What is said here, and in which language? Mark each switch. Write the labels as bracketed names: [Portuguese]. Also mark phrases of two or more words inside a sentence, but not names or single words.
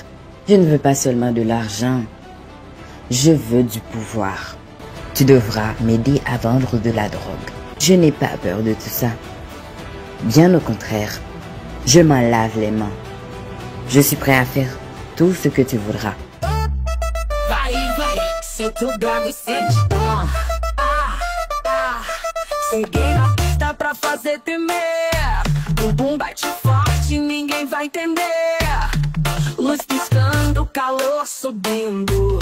[French] Je ne veux pas seulement de l'argent. Je veux du pouvoir. Tu devras m'aider à vendre de la drogue. Je n'ai pas peur de tout ça. Bien au contraire, je m'en lave les mains. Je suis prêt à faire tout ce que tu voudras. [Portuguese] Cheguei na pista pra fazer tremer. Bumbum bate forte, ninguém vai entender. Luz piscando, calor subindo.